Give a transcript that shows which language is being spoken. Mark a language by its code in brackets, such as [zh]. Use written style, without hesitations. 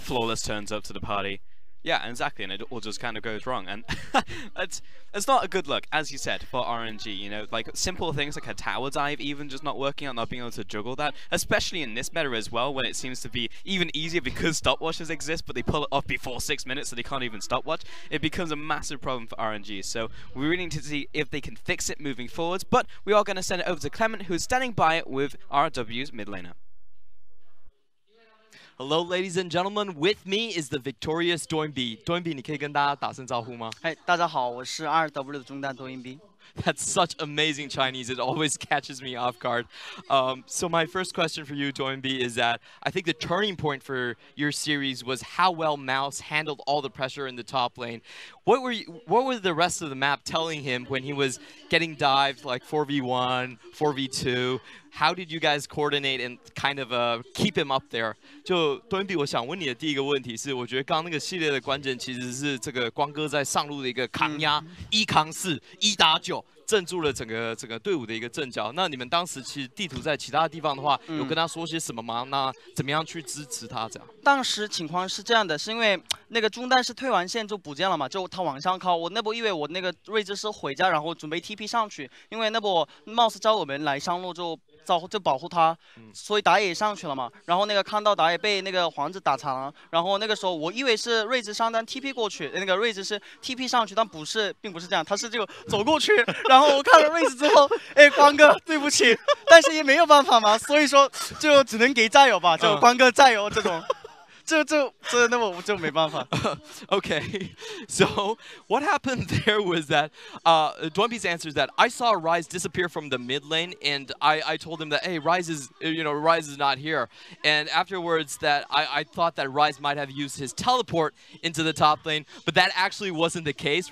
[en] Flawless turns up to the party. Yeah, exactly, and it all just kind of goes wrong, and it's not a good look, as you said, for RNG, you know, like simple things like a tower dive even just not working out, not being able to juggle that, especially in this meta as well, when it seems to be even easier because stopwatches exist, but they pull it off before 6 minutes so they can't even stopwatch. It becomes a massive problem for RNG, so we really need to see if they can fix it moving forwards, but we are going to send it over to Clement, who's standing by it with RW's mid laner. Hello, ladies and gentlemen. With me is the victorious Doinb. [zh] Doinb, 你可以跟大家打声招呼吗？大家好，我是 2W 的中单Doinb。 [en] That's such amazing Chinese. It always catches me off guard. So my first question for you, Doinb, is that I think the turning point for your series was how well Mouse handled all the pressure in the top lane. What were the rest of the map telling him when he was getting dived like 4v1, 4v2? How did you guys coordinate and kind of keep him up there? [zh] 就 Doinb， 我想问你的第一个问题是，我觉得刚刚那个系列的关键其实是这个光哥在上路的一个抗压，1扛4，1打9。镇住了整个队伍的一个阵脚。那你们当时其实地图在其他地方的话，有跟他说些什么吗？那怎么样去支持他这样？当时情况是这样的，是因为那个中单是退完线就不见了嘛，就他往上靠。我那波因为我那个睿智是回家，然后准备 TP 上去，因为那波貌似叫我们来上路就保护他，所以打野也上去了嘛。然后那个看到打野被那个皇子打残了，然后那个时候我以为是睿智上单 TP 过去，那个睿智是 TP 上去，但不是，并不是这样，他是就走过去，然后我看了睿智之后，哎，光哥对不起，但是也没有办法嘛，所以说就只能给战友吧，就光哥加油这种。那我就没办法。 [en] Okay, so what happened there was that Doinb's answer is that I saw Ryze disappear from the mid lane, and I told him that hey, Ryze is not here, and afterwards that I thought that Ryze might have used his teleport into the top lane, but that actually wasn't the case.